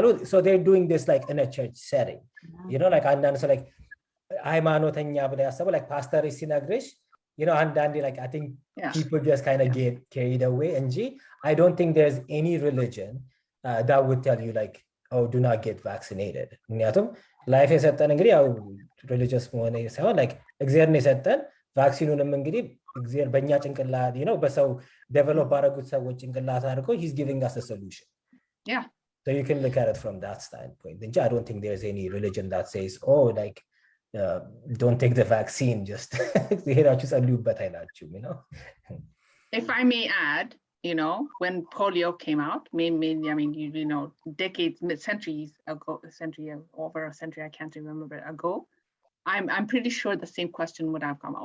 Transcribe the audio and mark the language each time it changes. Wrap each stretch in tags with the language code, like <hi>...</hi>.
<en>So they're doing this like in a church setting, you know, like and so like</en> <am>ሃይማኖተኛ ብለው ያሰቡ</am> <en>like pastor</en> <am>ሲነግርሽ,</am> <en>you know,</en> <am>አንዳንዴ</am> <en>like I think people just kind of get carried away</en> <am>እንጂ</am> <en>I don't think there's any religion that would tell you like, oh, do not get vaccinated.</en> <am>ምክንያቱም ላይፍ የሰጠን እንግዲህ ያው ሪሊጂየስ መሆነ ሳይሆን like እግዚአብሔር የሰጠን ቫክሲኑንም እንግዲህ እግዚአብሔር በእኛ ጭንቅላት</am> <en>you know</en> <am>በሰው ዴቨሎፕ ባደረጉት ሰዎች ጭንቅላት አድርጎ</am> <en>he's giving us a solution. Yeah. So you can look at it from that standpoint. I don't think there's any religion that says, oh, like don't take the vaccine, just</en> <am>ሄዳችሁ ጸልዩበት አይላችሁም,</am> <en>you know. If I may add, you know, when polio came out, I mean, you know, decades, centuries ago, over a century, I can't remember ago, I'm pretty sure the same question would have come.</en>